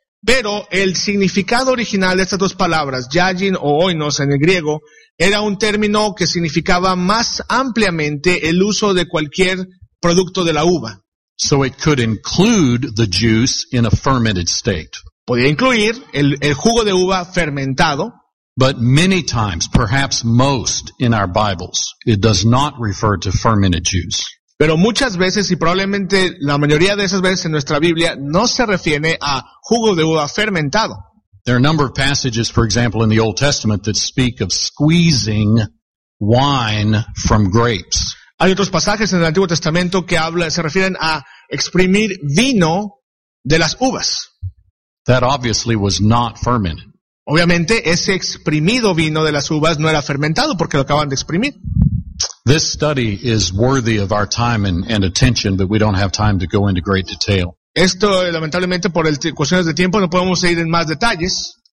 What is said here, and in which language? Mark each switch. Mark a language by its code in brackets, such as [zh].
[es] Pero el significado original de estas dos palabras, yayin o oinos en el griego, era un término que significaba más ampliamente el uso de cualquier producto de la uva. [en] So it could include the juice in a fermented state. [es] Podía incluir el jugo de uva fermentado. [en] But many times, perhaps most in our Bibles, it does not refer to fermented juice. [es] Pero muchas veces y probablemente la mayoría de esas veces en nuestra Biblia no se refiere a jugo de uva fermentado. [en] There are a number of passages, for example, in the Old Testament that speak of squeezing wine from grapes. [es] Hay otros pasajes en el Antiguo Testamento que se refieren a exprimir vino de las uvas. [en] That obviously was not fermented. [es] Obviamente, ese exprimido vino de las uvas no era fermentado porque lo acaban de exprimir. [en] This study is worthy of our time and attention, but we don't have time to go into great detail. [es] Esto, lamentablemente, por cuestiones de tiempo, no podemos ir en más detalles.